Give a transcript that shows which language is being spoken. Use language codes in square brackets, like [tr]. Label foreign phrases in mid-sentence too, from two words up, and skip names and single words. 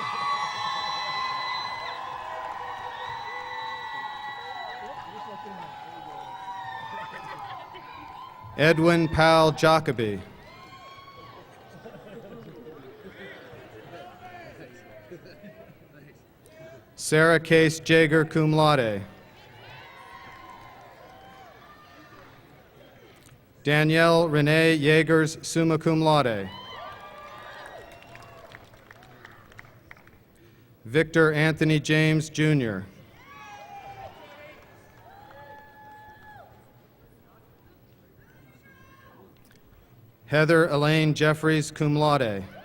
[en] Edwin Powell Jacoby. Sarah Case Jager, [la] cum laude. [en] Danielle Renee Yagers, [la] summa cum laude. [en] Victor Anthony James, Jr. Heather Elaine Jeffries, [la] cum laude.